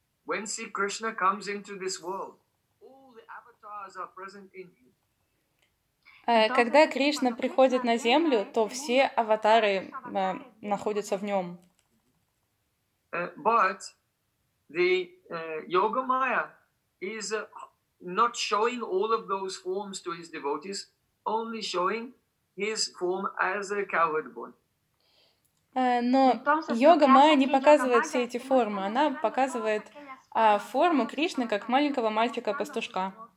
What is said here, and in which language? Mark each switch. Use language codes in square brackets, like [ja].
[en] When Sri Krishna comes into this world, all the avatars are present in him. [ru] Когда Кришна приходит на землю, то все аватары находятся в нем. [en] But the yoga maya is not showing all of those forms to his devotees, only showing his form as a cowherd boy. [ru] Но йога майя не показывает все эти формы, она показывает форму Кришны как маленького мальчика-пастушка.